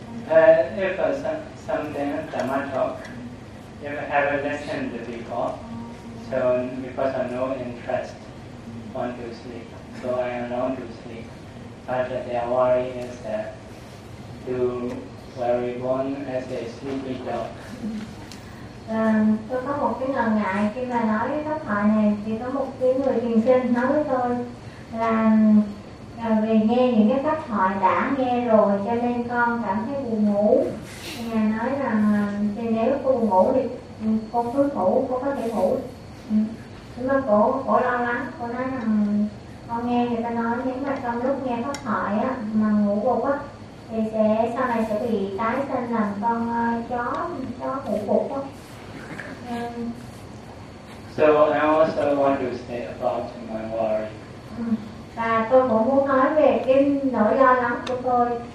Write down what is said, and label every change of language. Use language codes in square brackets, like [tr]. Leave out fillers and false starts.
[en] If something Dhamma talk, if I have listened before, so because of no interest, want to sleep, so I am not to sleep. But their worry is that to worry born as a sleepy dog. [vi] Tôi có một cái ngần ngại khi mà nói với các bạn này, chỉ có một cái người thiền sinh nói với tôi là về nghe những cái pháp thoại đã nghe rồi, cho nên con cảm thấy buồn ngủ. Ngài nói rằng thì nếu cô ngủ thì con cứ ngủ, cô có thể ngủ. Nhưng mà cổ lo lắng, cô nói rằng con nghe người ta nói nếu mà trong lúc nghe pháp thoại á mà ngủ gục á thì sẽ sau này sẽ bị tái sinh làm con chó ngủ gục á. [en] So I also want to say about my worry. [vi] Và tôi cũng muốn nói về cái nỗi lo lắng của tôi.